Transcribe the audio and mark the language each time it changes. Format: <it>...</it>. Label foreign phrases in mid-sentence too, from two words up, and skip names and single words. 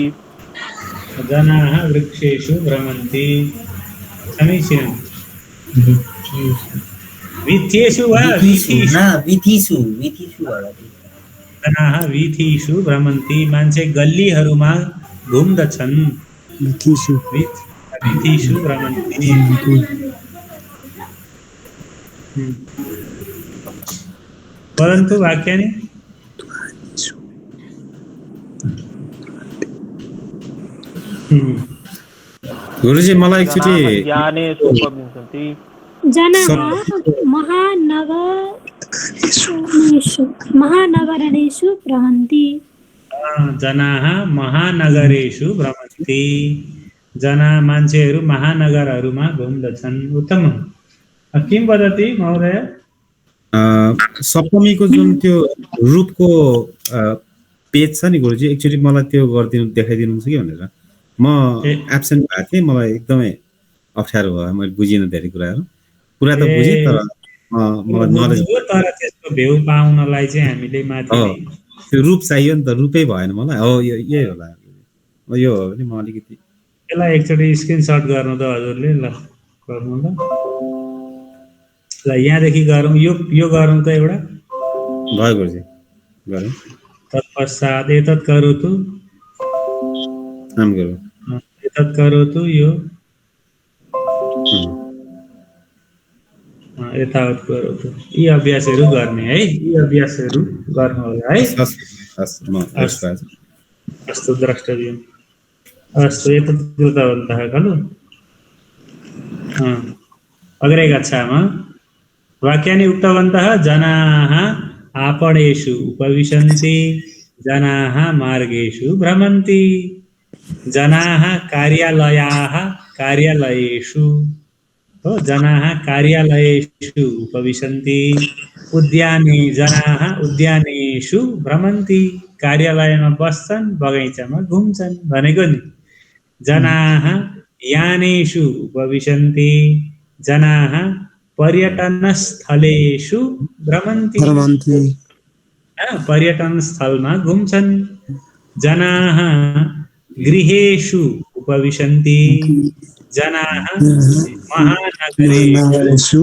<sa>जनाः वृक्षेषु भ्रमन्ति समीचीनं वीथ्येषु वा वीथीषु जनाः वीथीषु भ्रमन्ति</sa> <ne>मान्छे गल्लीहरूमा घुम्दछन्</ne> <sa>वीथीषु भ्रमन्ति परन्तु वाक्यानि</sa> <ne>गुरुजी मलाई एकचोटि</ne> <sa>यानेषु उपविशन्ति जनाः महानगरेषु भ्रमन्ति जनाः महानगरेषु भ्रमन्ति जना</sa> <ne>मान्छेहरू महानगरहरूमा घुम्दछन्</ne> <sa>उत्तमम् किं वदति महोदय</sa> <ne>सप्तमीको जुन त्यो रूपको पेज छ नि गुरुजी एकचोटि मलाई त्यो देखाइदिनुहुन्छ कि भनेर म एब्सेन्ट भएको थिएँ मलाई एकदमै अप्ठ्यारो भयो मैले बुझिनँ धेरै कुराहरू कुरा त बुझेँ तर मलाई नलेज तर त्यसको भ्यू पाउनलाई चाहिँ हामीले माथि त्यो रूप चाहियो नि त रूपै भएन मलाई हो यही होला यो हो भने म अलिकति यसलाई एकचोटि स्क्रिनसट गर्नु त हजुरले ल गर्नु ल यहाँदेखि गरौँ यो गरौँ त एउटा भयो गुरुजी गरौँ</ne> <sa>तत्पश्चात एतत् करोतु</sa> <ne>नाम गरौँ</ne> <sa>एतत् करोतु यो यतावत करोतु</sa> <ne>यी अभ्यासहरू गर्ने है यी अभ्यासहरू गर्नु होला है</ne> <sa>अस्तु द्रष्टव्यम् अस्तु एतत् कृतवन्तः खलु अग्रे गच्छामः वाक्यानि उक्तवन्तः जनाः आपणेषु उपविशन्ति जनाः मार्गेषु भ्रमन्ति जनाः कार्यालयेषु जनाः कार्यालयेषु उपविशन्ति उद्याने जनाः उद्यानेषु भ्रमन्ति</sa> <ne>कार्यालयमा बस्छन् बगैँचामा घुम्छन् भनेको नि</ne> <sa>जनाः यानेषु उपविशन्ति जनाः पर्यटनस्थलेषु भ्रमन्ति</sa> <ne>पर्यटनस्थलमा घुम्छन्</ne> <sa>जनाः गृहेषु उपविशन्ति जनाः महानगरेषु</sa>